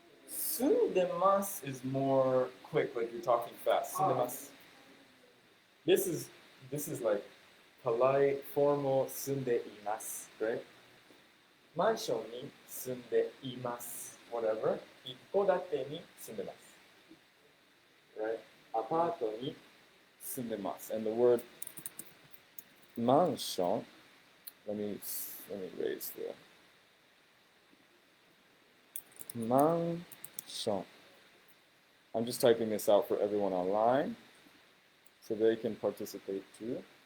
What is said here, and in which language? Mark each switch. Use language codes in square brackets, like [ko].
[en] Sundemasu is more quick, like you're talking fast. Sundemasu. This is like polite, formal, sunde imasu, right? [ja] マンションに住んでいます。 [en] whatever. [ja] 一戸建てに住んでます。 [en] right? [ja] アパートに住んでます。 [en] And the word マンション let me raise the マンション I'm just typing this out for everyone online so they can participate too.